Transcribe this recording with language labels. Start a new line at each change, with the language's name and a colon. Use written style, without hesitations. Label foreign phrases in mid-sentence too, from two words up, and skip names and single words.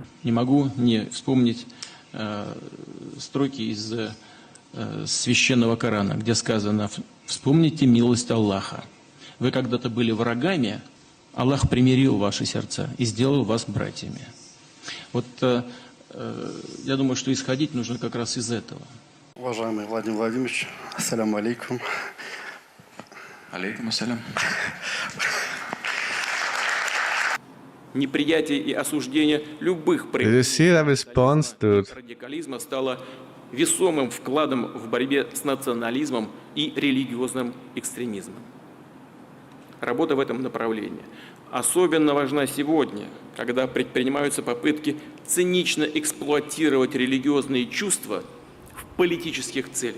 Russian: Не могу не вспомнить строки из священного Корана, где сказано: «Вспомните милость Аллаха. Вы когда-то были врагами, Аллах примирил ваши сердца и сделал вас братьями». Вот я думаю, что исходить нужно как раз из этого. Уважаемый Владимир Владимирович,
Arabic: السلام عليكم. عليكم السلام.
Russian: Неприятие и осуждение любых проявлений радикализма стало весомым вкладом в борьбе с национализмом и религиозным экстремизмом. Работа в этом направлении особенно важна сегодня, когда предпринимаются попытки цинично эксплуатировать религиозные чувства в политических целях.